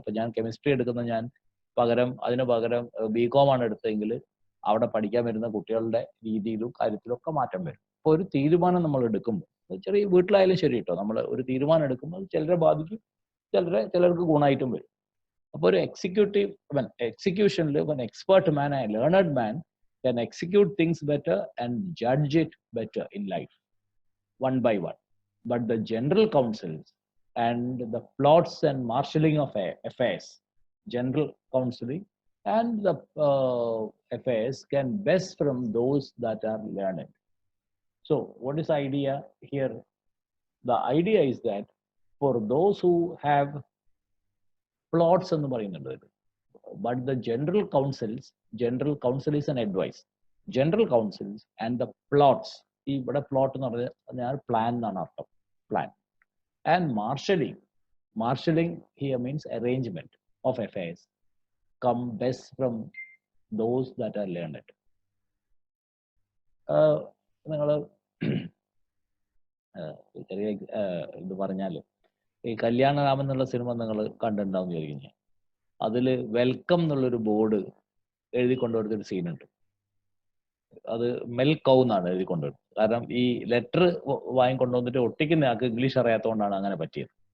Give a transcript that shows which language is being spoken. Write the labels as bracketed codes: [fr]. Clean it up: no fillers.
[ml] അപ്പം ഞാൻ കെമിസ്ട്രി എടുക്കുന്ന അതിന് പകരം ബികോം ആണ് എടുത്തതെങ്കിൽ അവിടെ പഠിക്കാൻ വരുന്ന കുട്ടികളുടെ രീതിയിലും കാര്യത്തിലും ഒക്കെ മാറ്റം വരും. അപ്പോൾ ഒരു തീരുമാനം നമ്മൾ എടുക്കുമ്പോൾ, ചെറിയ വീട്ടിലായാലും ശരി കേട്ടോ, നമ്മൾ ഒരു തീരുമാനം എടുക്കുമ്പോൾ ചിലരെ ബാധിക്കും, ചിലർക്ക് ഗുണമായിട്ടും വരും. അപ്പോൾ ഒരു എക്സിക്യൂഷനിൽ [en] Expert man, a learned man can execute things better and judge it better in life, one by one. But the general counsels and the plots and marshalling of affairs, general counseling and the affairs can best from those that are learned. So what is the idea here? The idea is that for those who have plots [ml] എന്ന് പറയുന്നുണ്ട്, [en] but the general counsel is an advice. General counsels and the plots, [ml] ഇവിടെ plot എന്ന് പറഞ്ഞാൽ plan എന്നാണ് അർത്ഥം, plan. [en] And marshalling here means arrangement of affairs, come best from those that are learned. [ml] നിങ്ങൾ ചെറിയ ഇത് പറഞ്ഞാൽ, ഈ കല്യാണരാമൻ എന്നുള്ള സിനിമ നിങ്ങൾ കണ്ടിട്ടുണ്ടാവും വിചാരിക്കുന്നു. അതിൽ വെൽക്കം എന്നുള്ളൊരു ബോർഡ് എഴുതി കൊണ്ടുവരുന്നൊരു സീനുണ്ട്. അത് മെൽക്കൗ എന്നാണ് എഴുതി കൊണ്ടുവരുന്നത്. കാരണം ഈ ലെറ്റർ വാങ്ങിക്കൊണ്ടുവന്നിട്ട് ഒട്ടിക്കുന്ന ആൾക്ക് ഇംഗ്ലീഷ് അറിയാത്തതുകൊണ്ടാണ് അങ്ങനെ പറ്റിയത്.